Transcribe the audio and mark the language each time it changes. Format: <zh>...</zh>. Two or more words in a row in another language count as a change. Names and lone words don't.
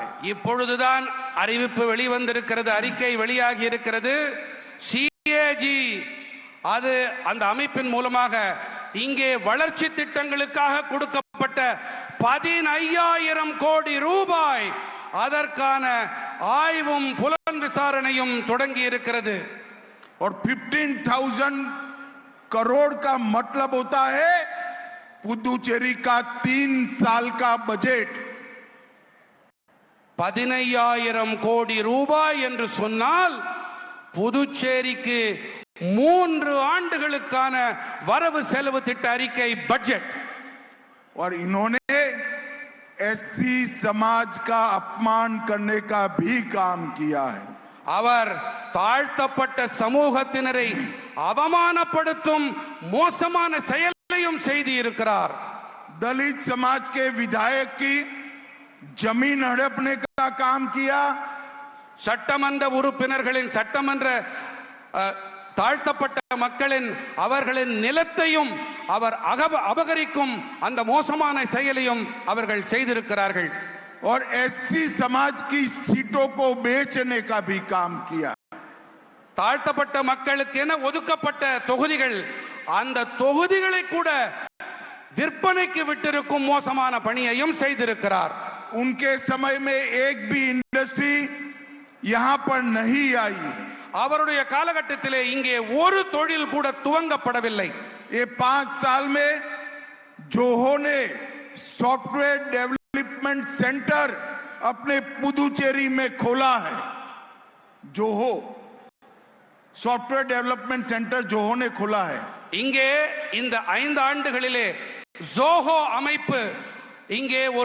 <ta>இப்பொழுதுதான் அறிவிப்பு வெளிவந்திருக்கிறது, அறிக்கை வெளியாகி இருக்கிறது. CAG அது அந்த அமைப்பின் மூலமாக இங்கே வளர்ச்சி திட்டங்களுக்காக கொடுக்கப்பட்ட 15,000 கோடி ரூபாய் அதற்கான ஆய்வும் புலன் விசாரணையும் தொடங்கி இருக்கிறது.</ta> <hi>और 15,000 करोड़ का मतलब होता है पुदुचेरी का 3 साल का बजट.</hi> <ta>15,000 கோடி ரூபாய் என்று சொன்னால் புதுச்சேரிக்கு 3 ஆண்டுகளுக்கான வரவு செலவு திட்ட அறிக்கை பட்ஜெட்.</ta> <hi>और इन्होंने SC समाज का अपमान करने का भी काम किया है.</hi> <ta>அவர் தாழ்த்தப்பட்ட சமூகத்தினரை அவமானப்படுத்தும் மோசமான செயலையும் செய்து இருக்கிறார்.</ta> <hi>दलित समाज के विधायक की जमीन हड़पने का काम किया.</hi> <ta>சட்டமன்ற உறுப்பினர்களின் சட்டமன்ற தாழ்த்தப்பட்ட மக்களின் அவர்களின் நிலத்தையும் அவர் அபகரிக்கும் அந்த மோசமான செயலையும் அவர்கள் செய்திருக்கிறார்கள்.</ta> <hi>और SC समाज की सीटों को बेचने का भी काम किया.</hi> <ta>தாழ்த்தப்பட்ட மக்களுக்கு என ஒதுக்கப்பட்ட தொகுதிகள், அந்த தொகுதிகளை கூட விற்பனைக்கு விட்டிருக்கும் மோசமான பணியையும் செய்திருக்கிறார்.</ta> <hi>उनके समय में एक भी इंडस्ट्री यहां पर नहीं आई.</hi> <ta>அவருடைய காலகட்டத்திலே இங்கே ஒரு தொழில் கூட துவங்கப்படவில்லை.</ta> <hi>ये 5 साल में जोहो ने</hi> <en>software development centre</en> <hi>अपने पुदुचेरी में खोला है. जोहो</hi> <en>software development centre</en> <hi>जोहो ने खोला है.</hi> <ta>இங்கே இந்த 5 ஆண்டுகளிலே ஜோஹோ அமைப்பு இங்கே ஒரு</ta>